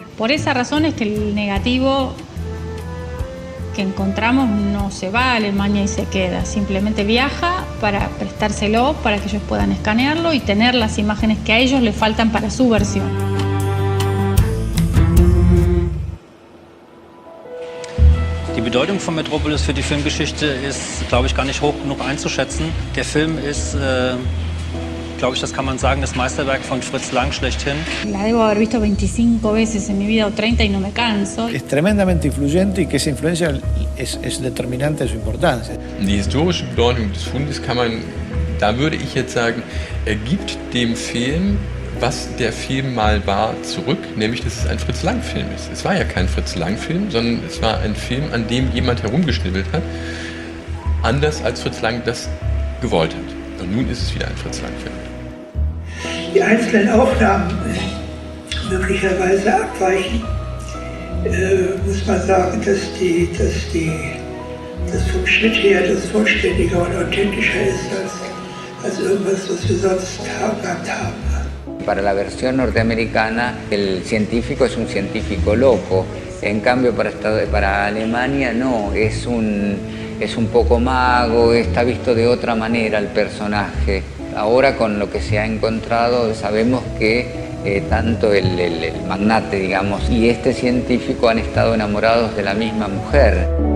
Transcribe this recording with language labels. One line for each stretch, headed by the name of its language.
Spanish: Por esa razón es que el negativo que encontramos no se va a Alemania y se queda, simplemente viaja para prestárselo, para que ellos puedan escanearlo y tener las imágenes que a ellos les faltan para su versión.
German: Die Bedeutung von Metropolis für die Filmgeschichte ist, glaube ich, gar nicht hoch genug einzuschätzen. Der Film ist, glaube ich, das kann man sagen, das Meisterwerk von Fritz Lang schlechthin.
Spanish: La debo haber visto 25 veces en mi vida o 30 y no me canso. Es tremendamente influyente y que esa influencia es determinante de su importancia.
German: Die historische Bedeutung des Fundes kann man, da würde ich jetzt sagen, gibt dem Film, was der Film mal war, zurück, nämlich dass es ein Fritz-Lang-Film ist. Es war ja kein Fritz-Lang-Film, sondern es war ein Film, an dem jemand herumgeschnibbelt hat, anders als Fritz Lang das gewollt hat. Und nun ist es wieder ein Fritz-Lang-Film. Die einzelnen Aufnahmen möglicherweise abweichen, muss man sagen, dass vom Schnitt her das vollständiger und authentischer ist als irgendwas, was wir sonst gehabt haben.
Spanish: Para la versión norteamericana, el científico es un científico loco. En cambio, para Alemania no, es un poco mago, está visto de otra manera el personaje. Ahora, con lo que se ha encontrado, sabemos que tanto el magnate, digamos, y este científico han estado enamorados de la misma mujer.